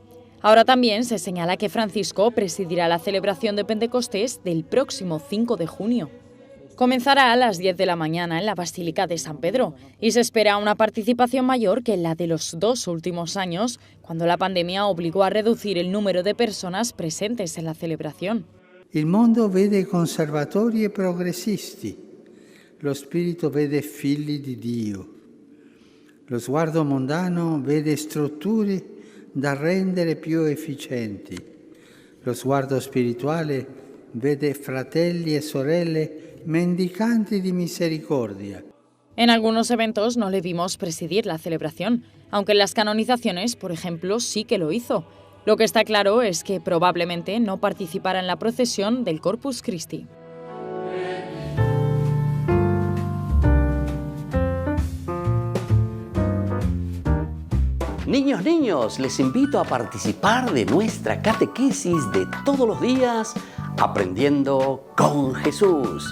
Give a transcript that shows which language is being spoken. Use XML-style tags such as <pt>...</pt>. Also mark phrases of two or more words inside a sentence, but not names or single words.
<es>Ahora también se señala que Francisco presidirá la celebración de Pentecostés del próximo 5 de junio. Comenzará a las 10 de la mañana en la Basílica de San Pedro y se espera una participación mayor que la de los 2 últimos años, cuando la pandemia obligó a reducir el número de personas presentes en la celebración.</es> <it>Il mondo vede conservatori e progressisti, lo spirito vede figli di Dio, lo sguardo mondano vede strutture da rendere più efficienti, lo sguardo spirituale vede fratelli e sorelle mendicanti di misericordia.</it> <es>En algunos eventos no le vimos presidir la celebración, aunque en las canonizaciones, por ejemplo, sí que lo hizo. Lo que está claro es que probablemente no participará en la procesión del Corpus Christi. Niños, les invito a participar de nuestra catequesis de todos los días, Aprendiendo con Jesús.</es>